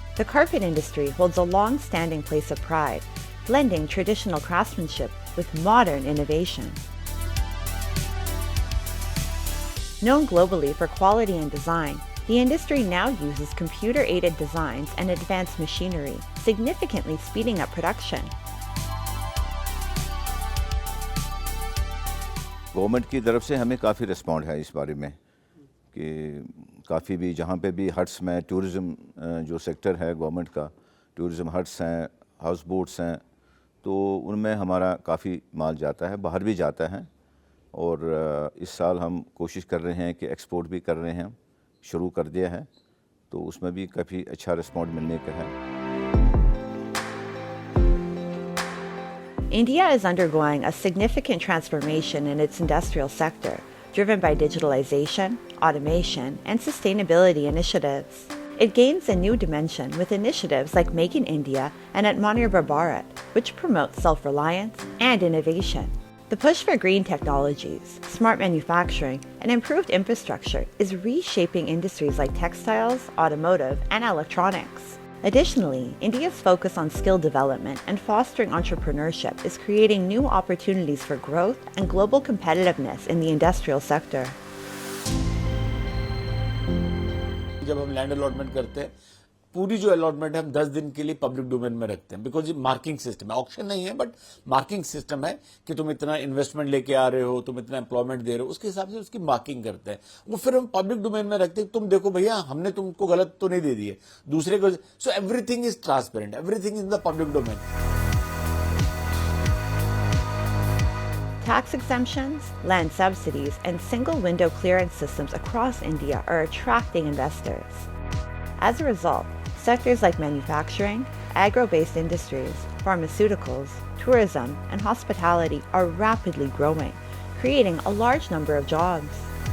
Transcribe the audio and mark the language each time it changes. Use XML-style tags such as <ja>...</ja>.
<en>The carpet industry holds a long-standing place of pride, blending traditional craftsmanship with modern innovation. Known globally for quality and design, the industry now uses computer-aided designs and advanced machinery, significantly speeding up production.</en> <hi>Government की तरफ से हमें काफ़ी respond है इस बारे में कि काफ़ी भी जहाँ पे भी हट्स में टूरिज़्म जो सेक्टर है गवर्नमेंट का, टूरिज़्म हट्स हैं, हाउस बोट्स हैं, तो उनमें हमारा काफ़ी माल जाता है, बाहर भी जाता है। और इस साल हम कोशिश कर रहे हैं कि एक्सपोर्ट भी कर रहे हैं, शुरू कर दिया है, तो उसमें भी काफ़ी अच्छा रिस्पॉन्ड मिलने का है।</hi> <en>India is undergoing a significant transformation in its industrial sector, driven by digitalization, automation, and sustainability initiatives. It gains a new dimension with initiatives like Make in India and Atmanirbhar Bharat, which promote self-reliance and innovation. The push for green technologies, smart manufacturing, and improved infrastructure is reshaping industries like textiles, automotive, and electronics. Additionally, India's focus on skill development and fostering entrepreneurship is creating new opportunities for growth and global competitiveness in the industrial sector.</en> <hi>जब हम land allotment करते हैं, पूरी जो allotment है हम 10 दिन के लिए पब्लिक डोमेन में रखते हैं, बिकॉज ये मार्किंग सिस्टम है, ऑक्शन नहीं है बट मार्किंग सिस्टम है कि तुम इतना इन्वेस्टमेंट लेके आ रहे हो, तुम इतना एम्प्लॉयमेंट दे रहे हो, उसके हिसाब से उसकी मार्किंग करते हैं। वो फिर हम पब्लिक डोमेन में रखते हैं, तुम देखो भैया हमने तुमको गलत तो नहीं दे दिए दूसरे को।</hi> <en>So everything is transparent, everything is in the public domain. Tax exemptions, land subsidies, and single-window clearance systems across India are attracting investors. As a result, sectors like manufacturing, agro-based industries, pharmaceuticals, tourism, and hospitality are rapidly growing, creating a large number of jobs.</en>